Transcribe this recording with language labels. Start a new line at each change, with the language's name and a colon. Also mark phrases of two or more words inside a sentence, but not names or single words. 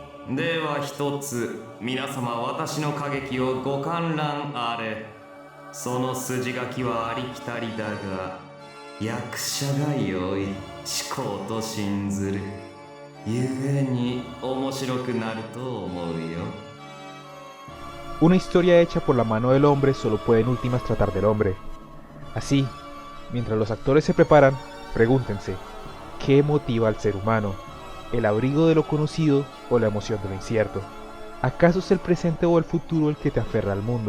Japanese: では一つ、皆様私の歌劇をご観覧あれ。その筋書きはありきたりだが、役者が良い、思考と信ずる。ゆえに面白くなると思うよ。
Spanish: Una historia hecha por la mano del hombre solo puede en últimas tratar del hombre. Así, mientras los actores se preparan, pregúntense, ¿qué motiva al ser humano? ¿El abrigo de lo conocido o la emoción de lo incierto? ¿Acaso es el presente o el futuro el que te aferra al mundo?